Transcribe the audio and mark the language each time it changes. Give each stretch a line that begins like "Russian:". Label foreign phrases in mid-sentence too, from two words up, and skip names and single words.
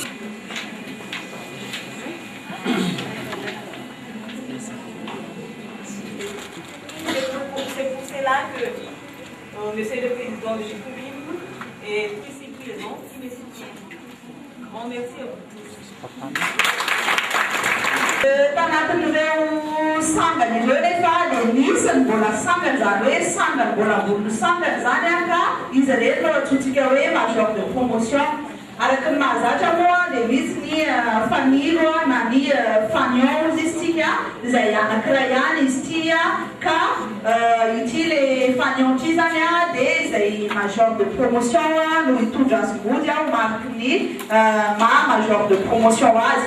French: C'est pour cela que Monsieur le Président de l'UQIM est ici présent, qui me soutient. Grand merci à vous tous.
Malagasy: Tanatin'ireo sangany ireo rehefa dia nisy ny mbola sangany zany hoe sangany mbola ambony sangany zany a ka izy rehetra atsotsika hoe
French: major de promotion.
Malagasy: Araka ny mahazatra moa dia misy ny fanilo na ny fanion izy tika izay anankiray ihany izy tia ka ity le fanion ity zany a dia izay
French: major de promotion
Malagasy: no hitondra azy mody ao mariky ny
French: major de promotion
Malagasy: azy.